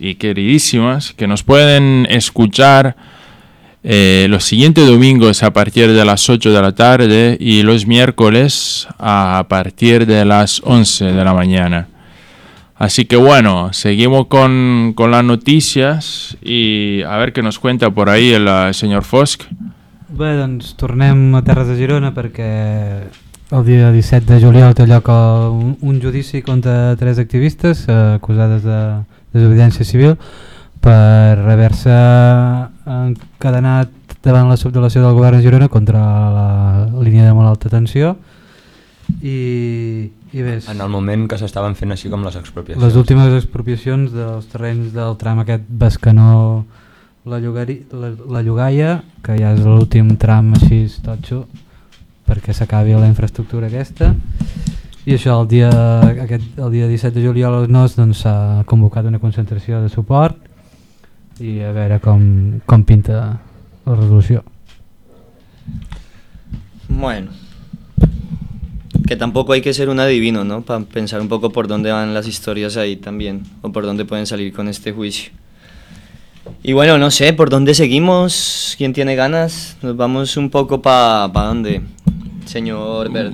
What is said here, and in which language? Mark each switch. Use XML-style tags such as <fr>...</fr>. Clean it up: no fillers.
<es>y queridísimas que nos pueden escuchar los siguientes domingos a partir de las 8 de la tarde y los miércoles a partir de las 11 de la mañana. Así que bueno, seguimos con las noticias y a ver qué nos cuenta por ahí el señor Fosc.</es> <ca>Bé, doncs tornem a Terres de Girona perquè el dia 17 de juliol té lloc un judici contra tres activistes acusades de desobediència civil per haver-se encadenat davant la subdelegació del govern de Girona contra la línia de molt alta tensió. I bé, en el moment que s'estaven fent així com les expropiacions. Les últimes expropiacions dels terrenys del tram aquest Bescanó la Llogaia, que ja és l'últim tram així totxo perquè s'acabi la infraestructura aquesta. I això, el dia 17 de juliol a les 9 s'ha doncs, convocat una concentració de suport i a veure com pinta la resolució.</ca> <es>Bueno, que tampoco hay que ser un adivino, ¿no? Para pensar un poco por dónde van las historias ahí también, o por dónde pueden salir con este juicio. Y bueno, no sé, ¿por dónde seguimos? ¿Quién tiene ganas? ¿Nos vamos un poco para dónde, señor Bert?</es>